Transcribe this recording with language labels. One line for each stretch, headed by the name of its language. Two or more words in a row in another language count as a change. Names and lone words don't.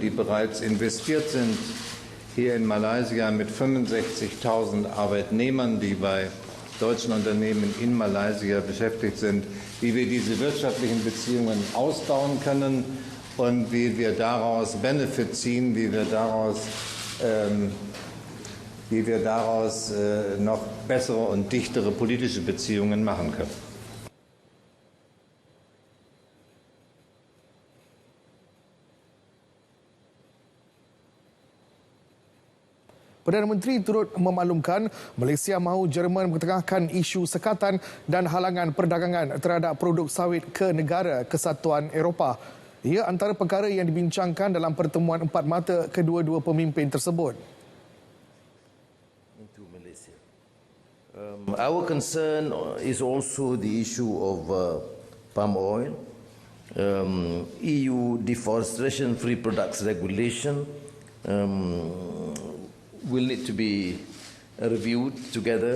German: die bereits investiert sind, hier in Malaysia mit 65.000 Arbeitnehmern, die bei deutschen Unternehmen in Malaysia beschäftigt sind, wie wir diese wirtschaftlichen Beziehungen ausbauen können und wie wir daraus Benefit ziehen, wie wir daraus noch bessere und dichtere politische Beziehungen machen können.
Malay: Perdana Menteri turut memaklumkan Malaysia mahu Jerman mengetengahkan isu sekatan dan halangan perdagangan terhadap produk sawit ke negara kesatuan Eropah. Ia antara perkara yang dibincangkan dalam pertemuan empat mata kedua-dua pemimpin tersebut.
English: Our concern is also the issue of palm oil, EU deforestation-free products regulation will need to be reviewed together.